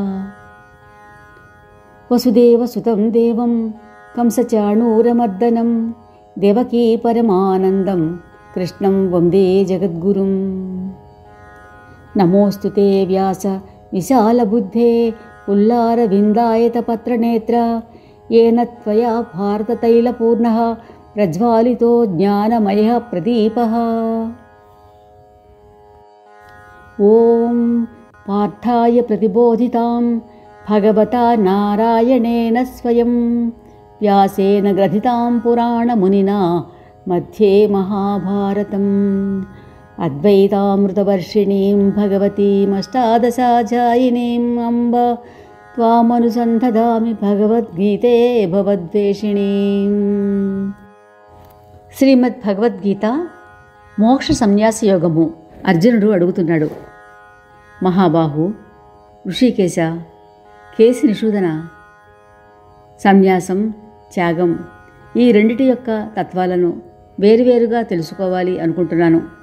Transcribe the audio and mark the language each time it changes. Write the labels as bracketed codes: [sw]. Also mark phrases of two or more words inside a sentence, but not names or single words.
[sa] వసుదేవసుతం దేవం కంసచాణూరమర్దనం దేవకీ పరమానందం కృష్ణం వందే జగద్గురుం. నమోऽस्तु ते వ్యాస విశాలబుద్ధే పుల్లారవిందాయతపత్రనేత్ర येन त्वया भारततैलपूर्णः प्रज्वालितो ज्ञानमयः प्रदीपः. ॐ पार्थाय प्रतिबोधितां भगवता नारायणेन स्वयं व्यासेन ग्रथितां पुराणमुनिना मध्ये महाभारतम्. अद्वैतामृतवर्षिणीं भगवतीमष्टादशाध्यायिनीम् अम्ब त्वामनुसन्धदामि भगवद्गीते भवद्वेषिणीम्. [te] శ్రీమద్ భగవద్గీత మోక్ష సన్యాస యోగము. అర్జునుడు అడుగుతున్నాడు, మహాబాహు, ఋషికేశ, కేసి నిషూదన, సన్యాసం, త్యాగం ఈ రెండిటి యొక్క తత్వాలను వేరువేరుగా తెలుసుకోవాలి అనుకుంటున్నాను.